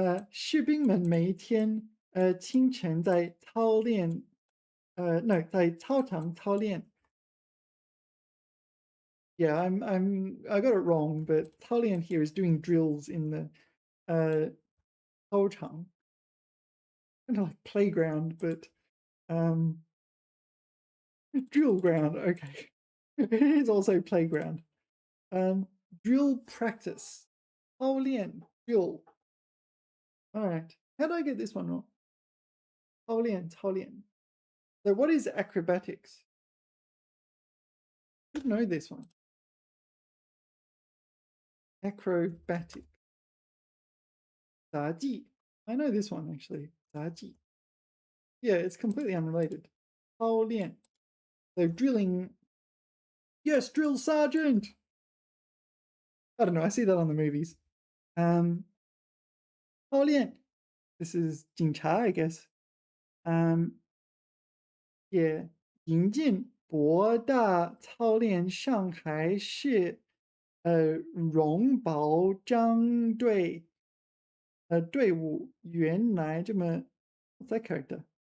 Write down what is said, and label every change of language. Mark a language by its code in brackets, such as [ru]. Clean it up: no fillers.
[zh] 士兵们每一天清晨在操练，no，在操场操练。 [en] Yeah, I got it wrong, but 操练 here is doing drills in the 操场, kind of like playground, but um, drill ground. Okay, it is also playground. Drill practice. 操练 drill. All right. How did I get this one wrong? 操练.So what is acrobatics? I should know this one. Acrobatic. 杂技. I know this one actually. [zh] 杂技. [en] Yeah, it's completely unrelated. 操练.So drilling. Yes, drill sergeant. I don't know. I see that on the movies. [zh] 操练. [en] This is 警察, I guess. Yeah. [zh] 引进博大操练上海市荣保张队伍原来这么 [en] what's that character?